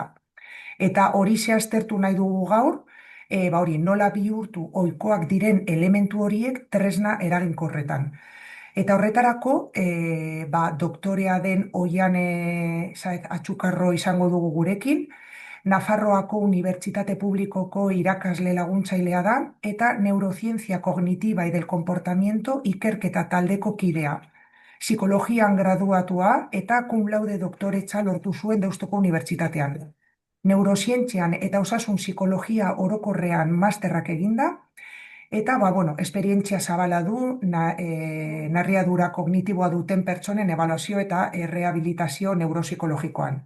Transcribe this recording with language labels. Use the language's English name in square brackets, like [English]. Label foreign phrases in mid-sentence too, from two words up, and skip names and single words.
[Basque] Eta hori aztertu nahi dugu gaur, hori, nola bihurtu ohikoak diren elementu horiek tresna eraginkorretan. Eta horretarako, doktorea den Oiane Saez Atxukarro izango dugu gurekin, Nafarroako Unibertsitate Publikoko irakasle laguntzailea da, eta Neurozientzia Kognitiva y del Comportamiento ikerketa taldeko kidea. Psikologian graduatua eta cum laude doktoretza lortu zuen Deustuko Unibertsitatean. Neurozientzian eta osasun psikologia orokorrean masterrak eginda, eta, bueno, esperientzia zabala du narriadura kognitiboa duten pertsonen ebaluazio eta rehabilitazio neuropsikologikoan.